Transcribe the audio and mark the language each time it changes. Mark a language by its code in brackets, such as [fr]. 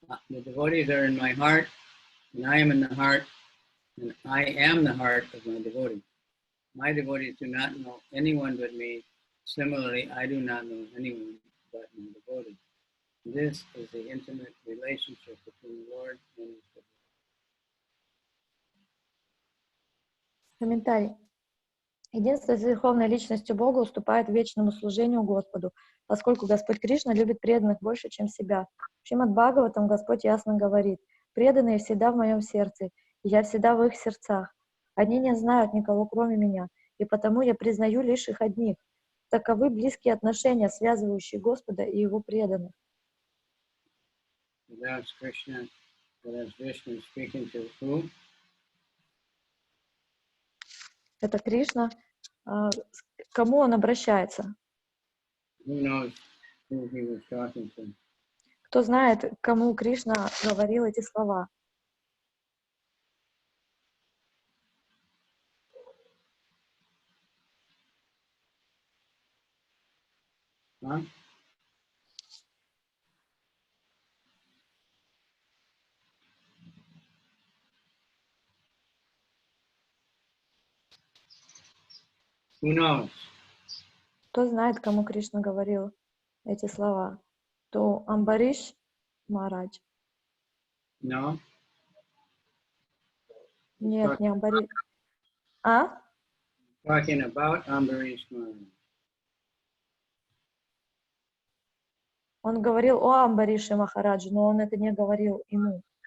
[en] The devotees are in my heart, and I am in the heart, and I am the heart of my devotee. My devotees do not know anyone but me. Similarly, I do not know anyone but my devotee. This is the intimate relationship between the Lord and his devotee. [ru] Комментарий. Единство с Верховной Личностью Бога уступает вечному служению Господу, поскольку Господь Кришна любит преданных больше, чем себя. В Шримад Бхагаватам Господь ясно говорит: «Преданные всегда в моем сердце, и я всегда в их сердцах. Они не знают никого, кроме меня, и потому я признаю лишь их одних». Таковы близкие отношения, связывающие Господа и Его преданных. [en] That's Krishna, that's Vishnu speaking to who? [ru] Это Кришна. К кому он обращается? [en] Who knows who he was talking to? [ru] Кто знает, кому Кришна говорил эти слова? Huh? [en] Who knows? [ru] Кто знает, кому Кришна говорил эти слова? То Амбариш Махарадж. [en] No? [ru] Нет, не Амбариш. А? [en] Talking about Ambarish Maharaj. [ru] Он говорил о Амбарише Махараджу, но он это не говорил ему.